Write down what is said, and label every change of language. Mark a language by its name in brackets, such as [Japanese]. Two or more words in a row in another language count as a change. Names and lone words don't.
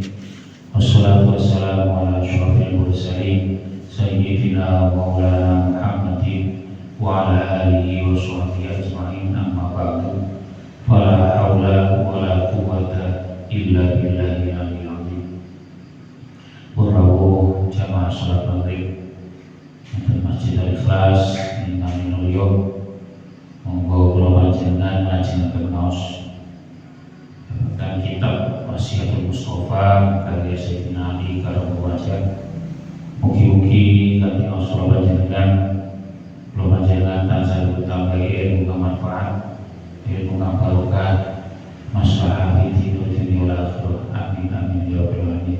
[Arabic] والصلاة والسلام على أشرف المرسلين سيدنا مولانا محمد وعلى آله وصحبه أجمعين، أما بعد. فلا حول ولا قوة إلا بالله العلي العظيم. [Javanese] Rawuh jamaah salat maghrib di Masjid Al-Ikhlas ingkang mulya, monggo kula panjenengan ngajeng maos dan kitab Wasiatul Mustafa karya Sayyidina Ali Karamullah Wajah. Mugi-mugi kanthi maos kula panjenengan tansah ditambahi ilmu manfaat, ilmu barokah, maslahah di dunia [Arabic] والآخرة. آمين آمين يا رب العالمين.